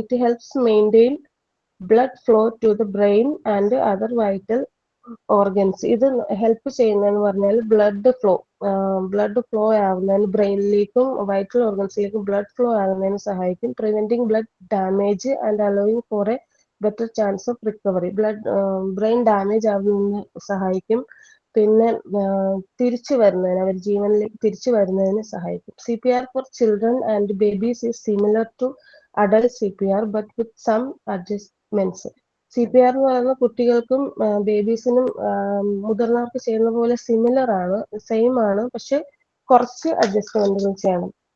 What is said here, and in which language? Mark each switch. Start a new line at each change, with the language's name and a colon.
English: It helps maintain blood flow to the brain and other vital organs.
Malayalam: ഇത് help ചെയ്യുന്നതെന്ന് പറഞ്ഞാൽ blood flow ആവുന്നതിന്, ബ്രെയിനിലേക്കും vital ഓർഗൻസിലേക്കും blood flow ആകുന്നതിന് സഹായിക്കും.
English: Preventing blood damage and allowing for a better chance of recovery.
Malayalam: Brain damage ആവുന്നതിന് സഹായിക്കും. പിന്നെ തിരിച്ചു വരുന്നതിന്, അവർ ജീവനിലേക്ക് തിരിച്ചു വരുന്നതിന് സഹായിക്കും.
English: CPR for children and babies is similar to adult CPR but with some adjustments.
Malayalam: CPR എന്ന് പറയുന്ന കുട്ടികൾക്കും ബേബീസിനും മുതിർന്നവർക്ക് ചെയ്യുന്ന പോലെ സിമിലർ ആണ്, സെയിം ആണ്, പക്ഷെ കുറച്ച് അഡ്ജസ്റ്റ്മെന്റുകൾ ചെയ്യണം.